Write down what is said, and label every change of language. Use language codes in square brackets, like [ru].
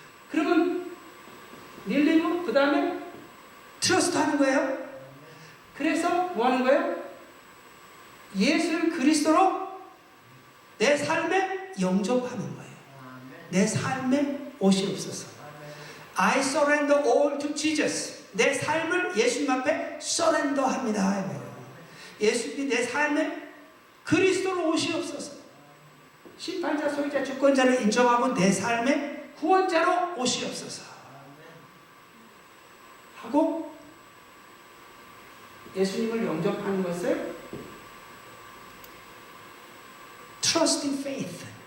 [ko] 그러면 believe, 그 다음에 trust 하는 거예요. 그래서 뭐 하는 거예요? 예수를 그리스도로 내 삶에 영접하는 거예요. 내 삶에 오시옵소서. [en] I surrender all to Jesus. [ko] 내 삶을 예수님 앞에 서렌더합니다. 예수님이 내 삶에 그리스도로 오시옵소서. 심판자, 소유자, 주권자를 인정하고 내 삶의 구원자로 오시옵소서 하고 예수님을 영접하는 것을 trusting faith.